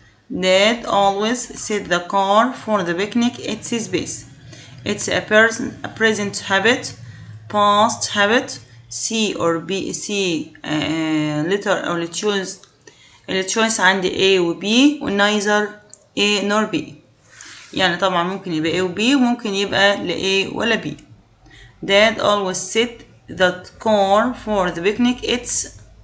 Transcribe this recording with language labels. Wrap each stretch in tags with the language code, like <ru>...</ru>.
<en>Dad always set the car for the picnic its space. It's a present habit, past habit, C or B, C letter or choose.</en> <ar>التشويس عندي A و B و</ar> <en>neither A nor B.</en> <ar>يعني طبعا ممكن يبقى A و B وممكن يبقى لا A ولا B.</ar> <en>Dad always set the car for the picnic its.</en>